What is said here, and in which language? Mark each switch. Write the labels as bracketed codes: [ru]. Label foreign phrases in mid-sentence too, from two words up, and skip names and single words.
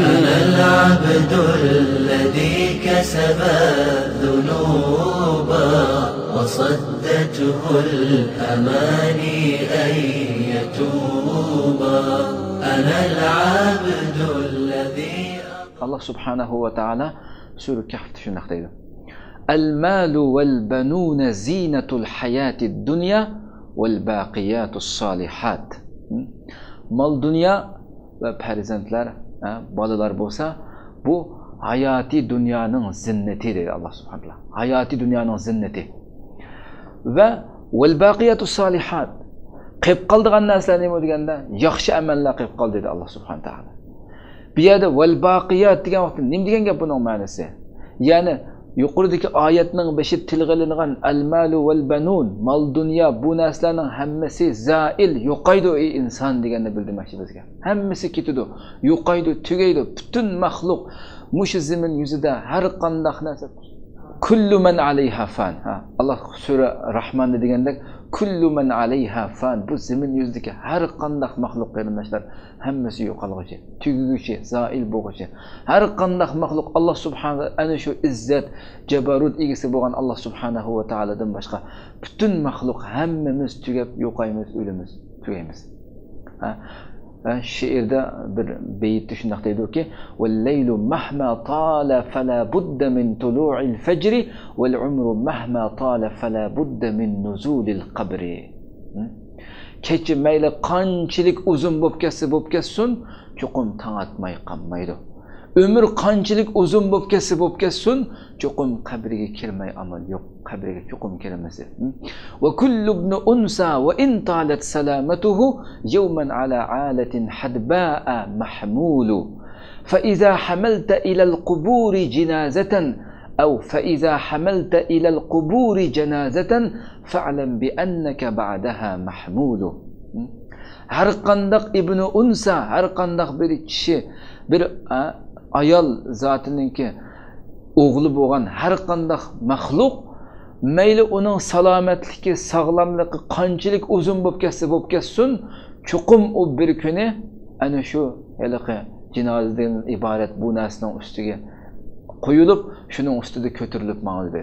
[ar] أنا العبد الذي كسب الذنوب وصدته الأماني أن يتوب. أنا العبد الذي [uz] Allah [ar] سبحانه وتعالى [uz] Sura Kahf shunday deydi. [ar] المال والبنون زينة الحياة الدنيا والباقيات الصالحات. [uz] Mal dunyo va farzandlar, bolalar bo'lsa, bu hayati dunyoning zinnati deydi Allah [ar] سبحانه وتعالى. [uz] Hayati dunyoning zinnati. [ar] و والباقيات الصالحات. [uz] Qilib qoldigan narsalar nima deganda, yaxshi amallar qilib qoldi dedi Allah [ar] سبحانه وتعالى. [uz] Bu yerda [ar] والباقيات [uz] degan vaqtda nima degan gap buning ma'nosi? Ya'ni yuqoridagi oyatning bashi tilga ilingan [ar] المال والبنون, [uz] mal dunyo bu narsalarning hammasi zail, yo'qaydi ey inson deganni bildirmoqchi bizga. Hammasi ketadi, yo'qaydi, tugaydi. Butun maxluq mushu zamin yuzida har qanday narsa [ar] كل من عليها فان. [uz] Allah sura Rahmonda degandek [ar] كل من عليها فان. [uz] Bu zamin yuzidagi har qanday maxluq qarindoshlar hammasi yo'qolguchi, tuguguchi, zail bo'lguchi. Har qanday maxluq Allah subhanahu ana shu izzat, jabarut egasi bo'lgan Allah subhanahu va taoladan boshqa butun maxluq hammamiz tugab yo'qaymiz, o'limiz, tugaymiz. She'rda bir beytda shunday deydi-ki: [ar] "والليل مهما طال فلا بد من طلوع الفجر والعمر مهما طال فلا بد من نزول القبر." [uz] Kecha mayli qanchalik uzun bo'lib ketsin, cho'qim tong atmay qolmaydi. Ömür qanchalik uzun bo'lib ketsin, cho'qim qabriga kirmay amal yo'q, qabriga cho'qim kirmasi. [ar] وكل ابن أنثى وإن طالت سلامته يوما على آلة حدباء محمول. فإذا حملت إلى القبور جنازة أو فإذا حملت إلى القبور جنازة فاعلم بأنك بعدها محمول. [uz] Har qandaq [ar] ابن أنثى, [uz] har qandaq bir kishi, bir ayol zotininki o'g'li bo'lgan har qanday maxluq mayli uning salomatligi, sog'lomligi qanchalik uzun bo'lib ketsin, cho'qim u bir kuni ana shu haliqi jinozadan iborat bu narsaning ustiga qo'yilib, shuning ustida ko'tarilib ma'ludi.